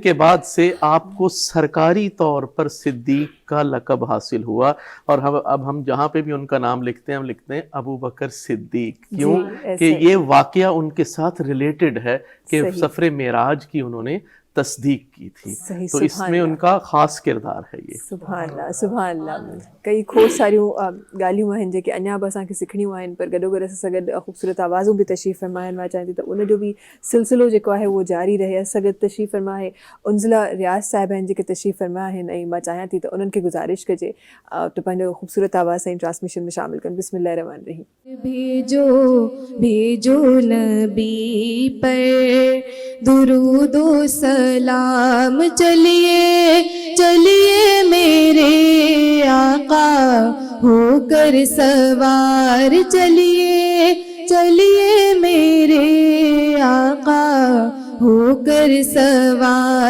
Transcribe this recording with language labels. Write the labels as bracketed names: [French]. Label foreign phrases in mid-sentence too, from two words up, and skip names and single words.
[Urdu] کے بعد سے آپ کو سرکاری طور پر صدیق کا لقب حاصل ہوا، اور اب ہم جہاں پہ بھی ان کا نام لکھتے ہیں ہم لکھتے ہیں ابو بکر صدیق، کیوں کہ یہ واقعہ ان کے ساتھ ریلیٹڈ ہے کہ سفر معراج کی انہوں نے تصدیق کی تھی، تو اس میں ان کا خاص کردار ہے یہ۔ [Arabic] سبحان اللہ، سبحان اللہ۔ [Sindhi] کئی کھوج ساریوں ॻाल्हियूं आहिनि जेके अञा बि असांखे सिखणियूं आहिनि، पर गॾोगॾु असां सां गॾु ख़ूबसूरत आवाज़ूं बि तशरीफ़ फरमाइनि। मां चाहियां थी त उन जो बि सिलसिलो जेको आहे उहो जारी रहे। असां गॾु तशरीफ़ फरमा आहे उंज़ला रियाज़ साहिब आहिनि जेके तशरीफ़ फरमा आहिनि, ऐं मां चाहियां थी त उन्हनि खे गुज़ारिश कजे त पंहिंजो ख़ूबसूरत आवाज़ सां ट्रांसमिशन में शामिल कनि। [Arabic] بسم الله رحمن رحيم. [Urdu] بھیجو بھیجو نبی پر درودو سلام، چلیے چلیے میرے آقا ہو کر سوار، چلیے چلیے میرے آقا ہو کر سوار.